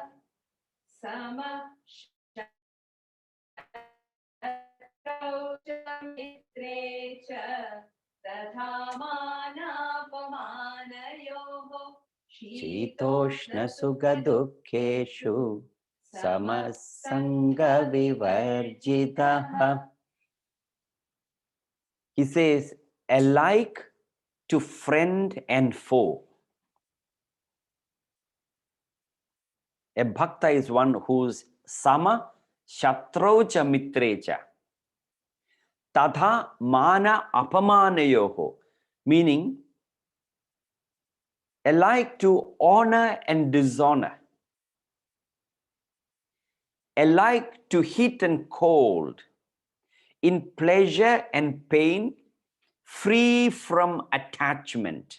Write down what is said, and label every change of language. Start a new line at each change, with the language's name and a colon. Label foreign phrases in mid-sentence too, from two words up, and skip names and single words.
Sanskrit: समशत्रौ च मित्रे च तथा मानापमानयोः शीतोष्णसुखदुःखेषु समसङ्गविवर्जितः.
English: He says, alike to friend and foe. A bhakta is one who's
Sanskrit: सम शत्रौच मित्रेच. तथा मान अपमानयोः.
English: Meaning, alike to honor and dishonor. Alike to heat and cold. In pleasure and pain, free from attachment.